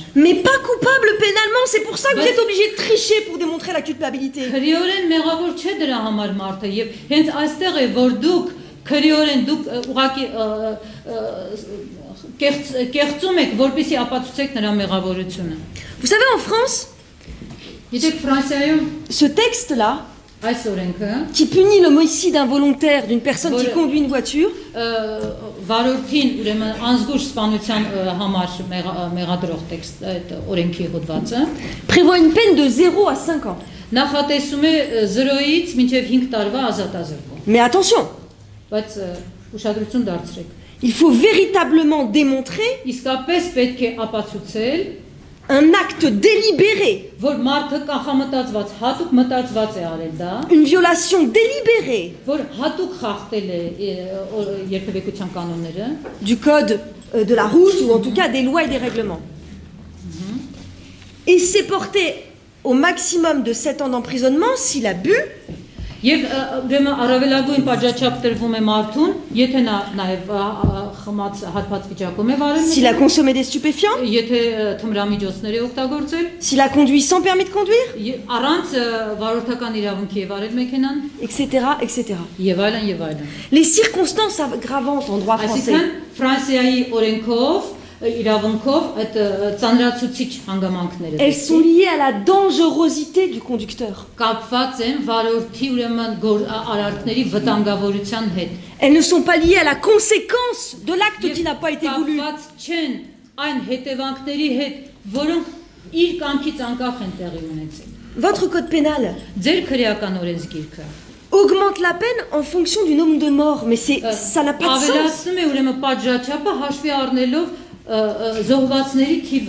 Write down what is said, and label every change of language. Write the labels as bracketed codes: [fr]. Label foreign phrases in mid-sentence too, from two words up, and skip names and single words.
[fr] Mais pas coupable pénalement, c'est pour ça que vous êtes obligé de tricher pour démontrer la culpabilité. [hy] Քրեորեն մեղավոր չէ դրա համար մարդը եւ հենց այստեղ է որ դուք քրեորեն դուք ուղղակի կեղծում եք, որպեսզի ապացուցեք նրա մեղավորությունը. [fr] Vous savez, en France, [hy] Գիտեք Ֆրանսիայում [fr] ce texte-là, [hy] այս օրենքը [fr] qui punit l'homicide involontaire d'une personne qui conduit une voiture, [hy] վարորդին ուրեմն անզգույշ սպանության համար մեղադրող տեքստ այդ օրենքի հոդվածը [fr] prévoit une peine de 0 à 5 ans. [hy] նախատեսում է 0-ից մինչև 5 տարվա ազատազրկում. [fr] Mais attention, [hy] Բայց ուշադրություն դարձրեք. [fr] il faut véritablement démontrer [hy] Իսկապես պետք է ապացուցել, [fr] un acte délibéré, [hy] որ մարդը կանխամտածված, հատուկ մտածված է արել դա, [fr] une violation délibérée [hy] որ հատուկ խախտել է երթևեկության կանոնները, [fr] du code de la route ou en tout cas des lois et des règlements. Et c'est porté au maximum de 7 ans d'emprisonnement s'il a bu. [hy] Եվ ուրեմն առավելագույն պատժաչափ տրվում է մարդուն, եթե նա նաև խմած հարբած վիճակում է վարել, [fr] s'il a consommé des stupéfiants, [hy] եթե թմրամիջոցներ է օգտագործել, [fr] s'il a conduit sans permis de conduire, [hy] առանց վարորդական իրավունքի է վարել մեքենան, [fr] etc., etc. [hy] եւ այլն եւ այլն։ [fr] Les circonstances aggravantes en droit français [hy] Այսինքն Ֆրանսիայի օրենքով իրավունքով այդ ծանրացուցիչ հանգամանքները [fr] elles sont liées à la dangerosité du conducteur. [hy] կապված են վարորդի ուրեմն արարքների վտանգավորության հետ։ [fr] Elles ne sont pas liées à la conséquence de l'acte qui n'a pas été voulu. [hy] Կապված չեն այն հետևանքների հետ, որոնք իր կամքից անկախ են տեղի ունեցել։ [fr] Votre code pénal [hy] Ձեր քրեական օրենսգիրքը [fr] augmente la peine en fonction du nombre de morts, mais ça n'a pas de sens. [hy] ավելացնում է ուրեմն պատժաչափը հաշվի առնելով զոհվածների թիվը։